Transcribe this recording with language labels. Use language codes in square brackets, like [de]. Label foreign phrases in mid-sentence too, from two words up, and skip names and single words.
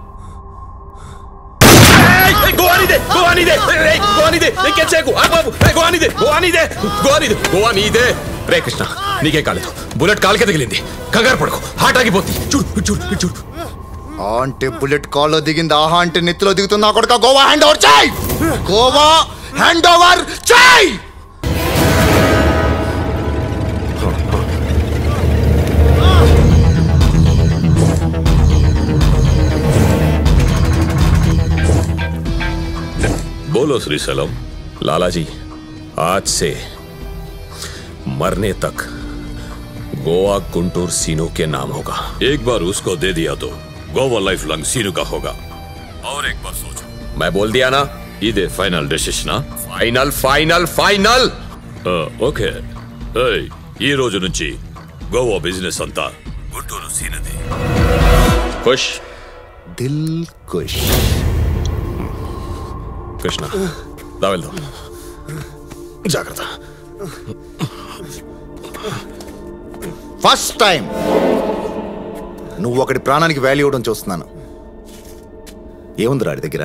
[te] రే కృష్ణ, నీకే కాలేదు, బుల్లెట్ కాలికే తగిలింది. కంగారు పడుకో, హార్ట్ ఆగిపోతుంది. చూడు చూడు చూడు. ఆ అంటే బుల్లెట్ కాల్లో దిగింది, ఆహా అంటే నెత్తిలో దిగుతుంది. ఆ కొడుక గోవా [en] hand over [te] చేయి. గోవా [en] hand over [te] చేయి. [hi] बोलो श्रीशैलम। लाला जी, आज से मरने तक गोवा गुंटूर सीनू के नाम होगा। एक बार उसको दे दिया तो गोवा [en] life long [hi] सीनू का होगा। और एक बार सोचो। मैं बोल दिया ना, [en] इदे final decision. final final final. [te] ఓకే ఈ రోజు నుంచి గోవా బిజినెస్ అంతా గుంటూరు సీనది. [hi] खुश दिल ख़ुश. [te] కృష్ణ దా వెళ్దాం. జాగ్రత్త. [en] first time [te] నువ్వు ఒకటి ప్రాణానికి వాల్యూ ఇవ్వడం చూస్తున్నాను. ఏముంది రాడి దగ్గర?